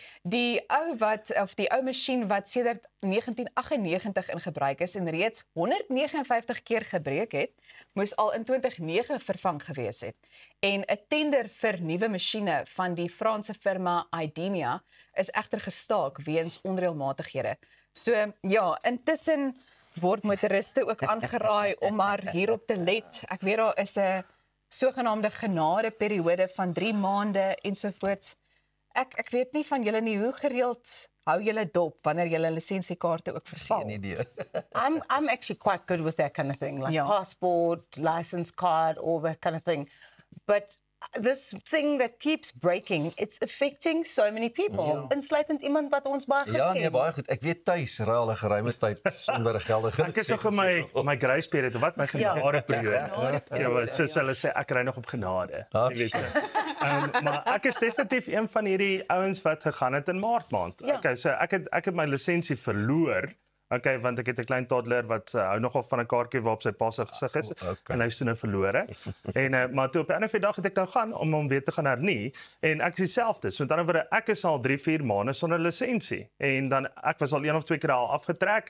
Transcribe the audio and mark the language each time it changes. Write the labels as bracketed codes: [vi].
[af] Die ou masjien wat sedert 1998 in gebruik is en reeds 159 keer gebreek het, moes al in 2009 vervang gewees het. En 'n tender vir nuwe masjiene van die Franse firma Idemia is egter gestaak weens onreëlmatighede. So ja, intussen word motoriste ook aangeraai om maar hierop te let. Ek weet daar is 'n sogenaamde genadeperiode van 3 maande ensovoorts. Ek weet nie van julle nie, hoe gereeld hou julle dop wanneer julle lisensiekaarte ook verval? Geen idee. [en] I'm actually quite good with that kind of thing, like [af] Ja. [en] passport, license card, all that kind of thing. But this thing that keeps breaking, it's affecting so many people. [af] Insluitend iemand wat ons baie goed Ja, nee, ken. baie goed. Ek weet tuis ry al 'n geruime tyd sonder 'n geldige Ek is nog in my grace period, wat my genade periode. Ja, wat soos hulle sê, ek ry nog op genade. Jy weet. Maar ek is definitief een van hierdie ouens wat gegaan het in Maart maand. Ja. Okay, so ek het my lisensie verloor. Okay, want ek het 'n klein toddler wat hou nogal van 'n kaartjie waarop sy pa se gesig is en hy is toe nou verlore. En maar toe op 'n ander dag het ek nou gaan om hom weer te gaan hernie en ek is dieselfde. So met ander woorde, ek is al 3-4 maande sonder lisensie en dan ek was al 1 of 2 keer al afgetrek.